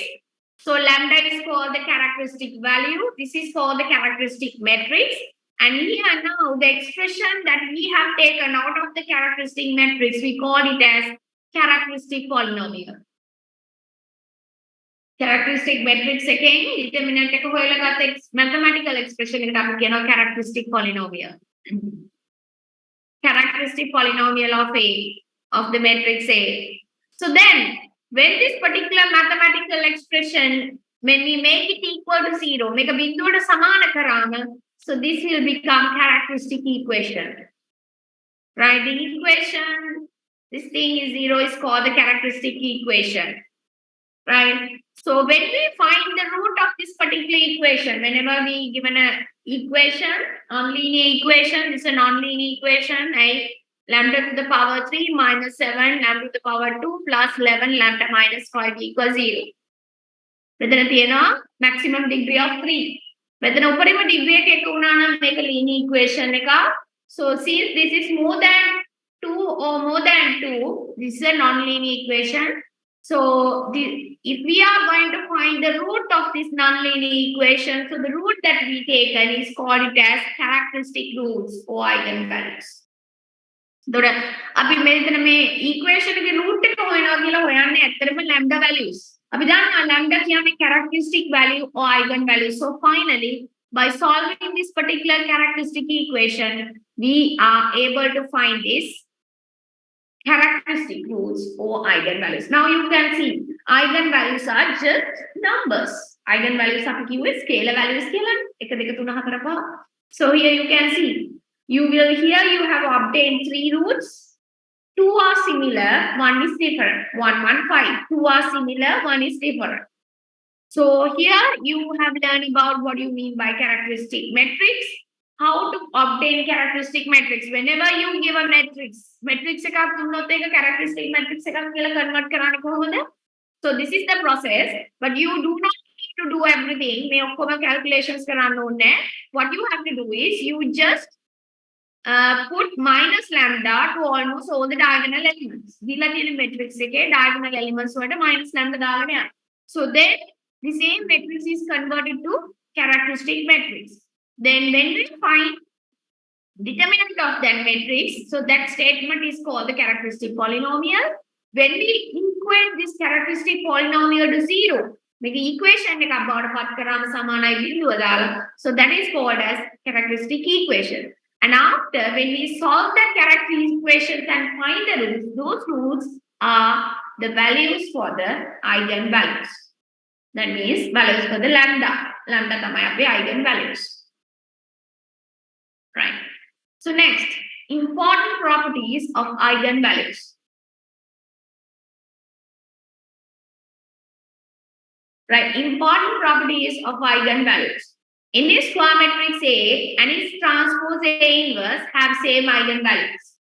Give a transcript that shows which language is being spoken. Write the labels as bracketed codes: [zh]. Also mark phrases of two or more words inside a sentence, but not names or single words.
[en] So lambda is called the characteristic value. This is called the characteristic matrix. And here now the expression that we have taken out of the characteristic matrix, we call it as characteristic polynomial. Characteristic matrix [si] එකෙන් determinant එක හොයලා ගත්ත [en] mathematical expression [si] එකට අපි කියනවා [en] characteristic polynomial. Characteristic polynomial of the matrix A. So then when this particular mathematical expression, when we make it equal to 0, make a [si] බිඳුවට සමාන කරාම, [en] so this will become characteristic equation. Right? The equation, this thing is 0, is called the characteristic equation. Right? So when we find the root of this particular equation, whenever we given a equation, nonlinear equation, this is a nonlinear equation, right? Lambda to the power 3 minus 7, lambda to the power 2 plus 11, lambda minus 5 equals 0. [si] මෙතන තියෙනවා [en] maximum degree of 3. [si] මෙතන උපරිම degree එක වුණා නම් මේක [en] linear equation [si] එකක්. [en] So since this is more than 2 or more than 2, this is a nonlinear equation. So if we are going to find the root of this nonlinear equation, so the root that we taken is called it as characteristic roots or eigenvalues. [si] දොර අපි මෙතන මේ equation එකේ root එක හොයනවා කියලා හොයන්නේ ඇත්තටම [en] lambda values. [si] අපි දන්නවා lambda කියන්නේ [en] characteristic value or eigenvalue. So finally, by solving this particular characteristic equation, we are able to find this characteristic roots or eigenvalues. Now you can see eigenvalues are just numbers. Eigenvalues are scalar values scalar. So here you can see here you have obtained 3 roots. 2 are similar, 1 is different. 1, 1, 5. 2 are similar, 1 is different. So here you have learned about what you mean by characteristic matrix. How to obtain characteristic matrix. Whenever you give a matrix [si] එකක් දුන්නොත් ඒක [en] characteristic matrix [si] එකක් කියලා [en] convert [si] කරන්නේ කොහොමද? [en] So this is the process, but you do not need to do everything. [si] මේ ඔක්කොම calculations කරන්න ඕනේ. [en] What you have to do is you just put minus lambda to almost all the diagonal elements. [si] දීලා තියෙන matrix එකේ [en] diagonal elements [si] වලට [en] minus lambda [si] දාගෙන යන්න. [en] So then the same matrix is converted to characteristic matrix. Then when we find determinant of that matrix, so that statement is called the characteristic polynomial. When we equate this characteristic polynomial to 0, make equation [si] එකක් බවට පත් කරාම සමානයි බිඳුව දාලා. [en] So that is called as characteristic equation. And after, when we solve the characteristic equations and find the roots, those roots are the values for the eigenvalues. That means values for the lambda. [si] Lambda තමයි අපේ eigenvalues. Right. [en] So next, important properties of eigenvalues. Right, important properties of eigenvalues. In this square matrix A and its transpose A inverse have same eigenvalues.